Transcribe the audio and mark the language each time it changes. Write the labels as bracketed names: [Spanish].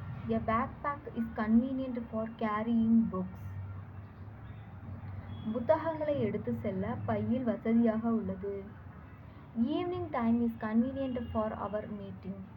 [English] A backpack is convenient for carrying books. [Tamil] புத்தகங்களை எடுத்து செல்ல பையில் வசதியாக உள்ளது. [English] Evening time is convenient for our meeting.